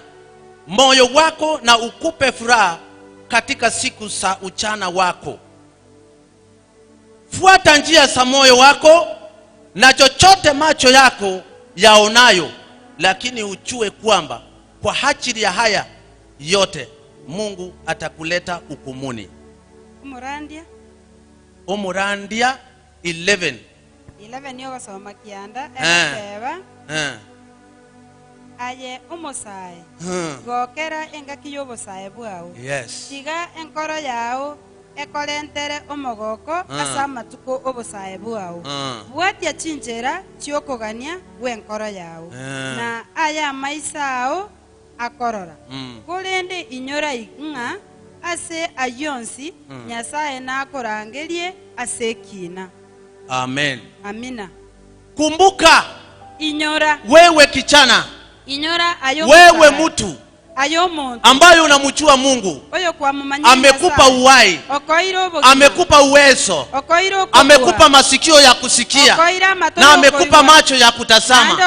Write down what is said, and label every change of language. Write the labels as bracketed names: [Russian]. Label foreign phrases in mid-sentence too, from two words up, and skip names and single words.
[Swahili] Moyo wako na ukupe furaha katika siku za ujana wako. Fuata njia za moyo wako na chochote macho yako yaonayo, lakini ujue kwamba kwa ajili ya haya yote Mungu atakuleta hukumuni. [Gusii] Umurandia 11 yoga soma kianda aye umosai gokera engaki yobosai bwao. [English] Yes. [Gusii] Tiga enkoro yao ekolentere omogoko asama tuko obosai bwao. Bwatia chinjera chiokogania wenkoro yao. Na aya maisao akorora. Kolende inyora inga ase ayonsi Nyasaye na akorangerie ase kina. Amen. [Swahili] Amina. Kumbuka, [Gusii] inyora [Swahili] wewe kijana, [Gusii] inyora ayo [Swahili] wewe mtu [Gusii] ayomuntu [Swahili] ambaye unamjua Mungu, amekupa uhai, amekupa uwezo, amekupa masikio ya kusikia, na amekupa macho ya kutazama.